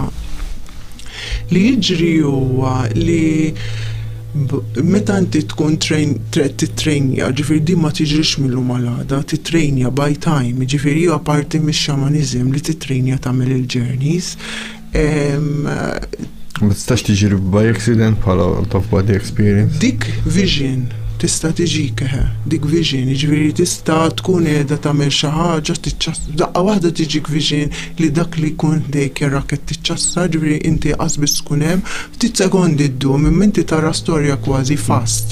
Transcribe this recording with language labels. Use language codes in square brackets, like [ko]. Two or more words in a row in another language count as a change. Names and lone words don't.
[mt] Li jiġri huwa li meta inti tkun titrejnja, ġifieri din ma tiġrix mill-lum għal-għada, titrejnja [en] by time, [mt] ġifieri huwa parti mix-xamanizm li titrejnja tagħmel il-journeys. Ma tistax tiġri [en] by accident [mt] bħala [en] out of body experience. [mt] Dik vision tista' tiġik dik vision, ġifieri tista' tkun qiegħda tagħmel xi ħaġa daqqa waħda tiġik vision li dak li jkun dejk jarrak qed tiċċassa, ġifieri inti qasbis tkun hemm, ftit sekondi ddum imma inti tara storja kważi fast.